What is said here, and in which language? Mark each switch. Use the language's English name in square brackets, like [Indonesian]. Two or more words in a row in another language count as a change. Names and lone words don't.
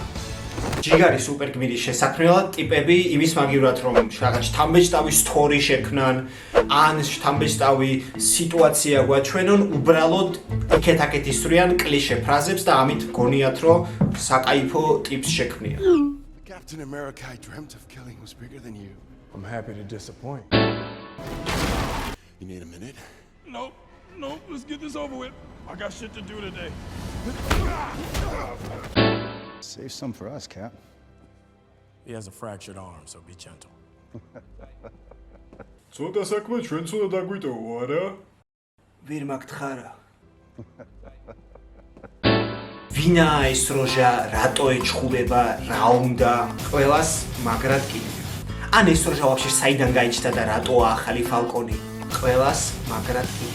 [Georgian] ჯიგარი სუპერგმირის შესაქმნელად ტიპები იმის მაგივრად, რომ რაღაც შთამბეჭდავი სტორი შექმნან, ან შთამბეჭდავი სიტუაცია გვაჩვენონ, უბრალოდ იქეთ-აქეთ ისვრიან კლიშე ფრაზებს და ამით გონიათ, რომ საკაიფო ტიპს შექმნიან. [English] Captain America, I dreamt of killing was bigger than you. I'm happy to disappoint. You need a minute? Nope, let's get this over with. I got shit to do today. Save some for us, Cap. He has a fractured arm, so be gentle. [Georgian] ცოტა საქმე ჩვენც უნდა დაგვიტოვო, არა? ვერ მაგთხარა. ვინა ეს როჟა, რატო ეჩხუბება, რა უნდა, ყველას მაგრად კიდე. ან ეს როჟა ვაფშე საიდან გაიჩნდა და რატოა ახალი ფალკონი, ყველას მაგრად კიდე.